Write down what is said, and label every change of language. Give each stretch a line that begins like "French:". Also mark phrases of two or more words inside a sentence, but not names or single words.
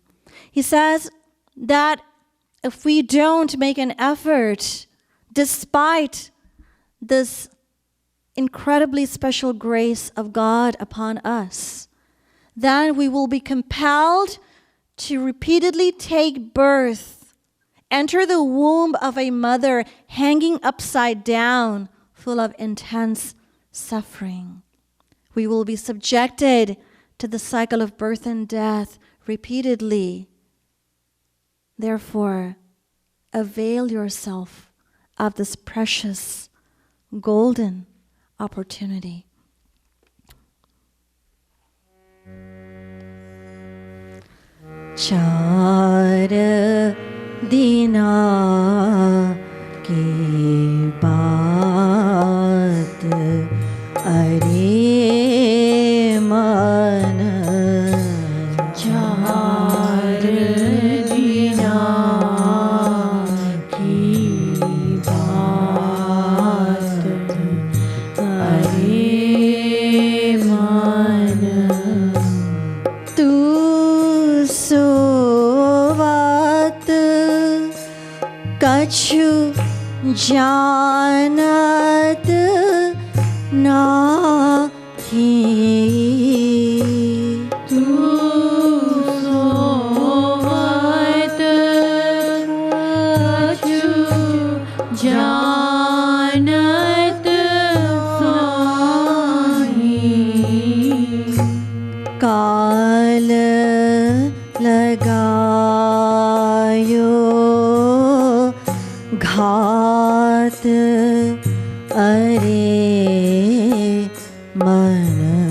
English: He says that if we don't make an effort, despite this incredibly special grace of God upon us, then we will be compelled to repeatedly take birth, enter the womb of a mother hanging upside down, full of intense suffering. We will be subjected to the cycle of birth and death repeatedly. Therefore, avail yourself of this precious, golden opportunity.
Hindi: चार दिना की बात अरे मन, चार दिना की बात अरे मन, तू सोवत कछु जानत नाहीं. तू सोवत कछु जानत नाहीं, काल लगायो घात अरे मन,